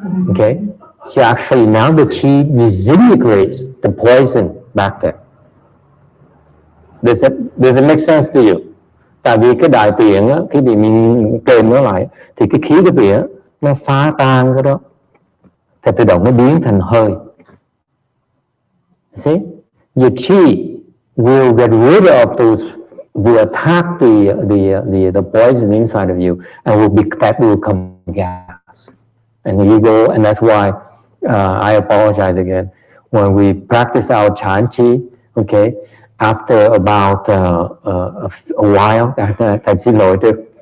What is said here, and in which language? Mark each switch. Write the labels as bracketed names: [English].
[English] Okay, so actually now the chi disintegrates the poison back there. Does it make sense to you? [Vietnamese] Tại vì cái đại tiện á, khi bị mình kèm nó lại thì cái khí cái vị á, nó phá tan cái đó, thì tự động nó biến thành hơi. [English] See, your chi will get rid of those, will attack the poison inside of you, and that will become gas. And you go, and that's why I apologize again. When we practice our Chan Chi, okay, after about a while, [Vietnamese] thầy xin lỗi trước.